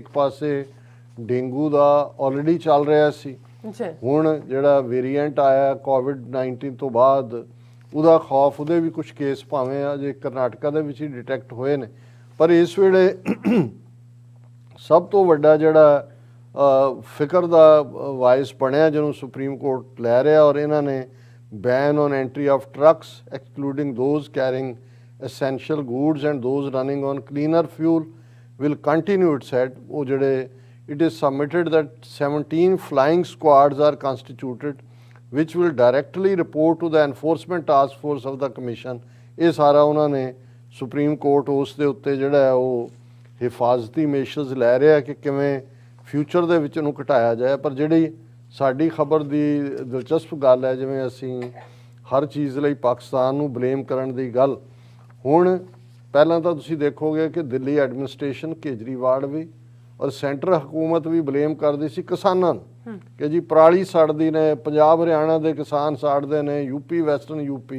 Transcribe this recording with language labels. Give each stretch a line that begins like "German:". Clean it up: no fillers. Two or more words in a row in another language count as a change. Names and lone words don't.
Punjabi: ਇੱਕ ਪਾਸੇ ਡੇਂਗੂ ਦਾ ਆਲਰੇਡੀ ਚੱਲ ਰਿਹਾ ਸੀ, ਹੁਣ ਜਿਹੜਾ ਵੇਰੀਐਂਟ ਆਇਆ ਕੋਵਿਡ-19 ਤੋਂ ਬਾਅਦ ਉਹਦਾ ਖੌਫ, ਉਹਦੇ ਵੀ ਕੁਝ ਕੇਸ ਭਾਵੇਂ ਅਜੇ ਕਰਨਾਟਕਾ ਦੇ ਵਿੱਚ ਹੀ ਡਿਟੈਕਟ ਹੋਏ ਨੇ। ਪਰ ਇਸ ਵੇਲੇ ਸਭ ਤੋਂ ਵੱਡਾ ਜਿਹੜਾ ਫਿਕਰ ਦਾ ਵਾਇਸ ਬਣਿਆ ਜਿਹਨੂੰ ਸੁਪਰੀਮ ਕੋਰਟ ਲੈ ਰਿਹਾ, ਔਰ ਇਹਨਾਂ ਨੇ
English: ban on entry of trucks excluding those carrying essential goods and those running on cleaner fuel will continue, it said.
Punjabi: ਉਹ ਜਿਹੜੇ
English: it is submitted that 17 flying squads are constituted which will directly report to the enforcement task force of the commission.
Punjabi: ਇਹ ਸਾਰਾ ਉਹਨਾਂ ਨੇ ਸੁਪਰੀਮ ਕੋਰਟ ਉਸ ਦੇ ਉੱਤੇ ਜਿਹੜਾ ਹੈ ਉਹ ਹਿਫਾਜ਼ਤੀ ਮੇਸ਼ਰਸ ਲੈ ਰਿਹਾ ਕਿ ਕਿਵੇਂ ਫਿਊਚਰ ਦੇ ਵਿੱਚ ਇਹਨੂੰ ਘਟਾਇਆ ਜਾਏ। ਪਰ ਜਿਹੜੀ ਸਾਡੀ ਖਬਰ ਦੀ ਦਿਲਚਸਪ ਗੱਲ ਹੈ, ਜਿਵੇਂ ਅਸੀਂ ਹਰ ਚੀਜ਼ ਲਈ ਪਾਕਿਸਤਾਨ ਨੂੰ ਬਲੇਮ ਕਰਨ ਦੀ ਗੱਲ, ਹੁਣ ਪਹਿਲਾਂ ਤਾਂ ਤੁਸੀਂ ਦੇਖੋਗੇ ਕਿ ਦਿੱਲੀ ਐਡਮਿਨਿਸਟ੍ਰੇਸ਼ਨ, ਕੇਜਰੀਵਾਲ ਵੀ ਔਰ ਸੈਂਟਰ ਹਕੂਮਤ ਵੀ ਬਲੇਮ ਕਰਦੀ ਸੀ ਕਿਸਾਨਾਂ ਨੂੰ ਕਿ ਜੀ ਪਰਾਲੀ ਸੜਦੀ ਨੇ, ਪੰਜਾਬ ਹਰਿਆਣਾ ਦੇ ਕਿਸਾਨ ਸਾੜਦੇ ਨੇ, ਯੂਪੀ ਵੈਸਟਰਨ ਯੂਪੀ।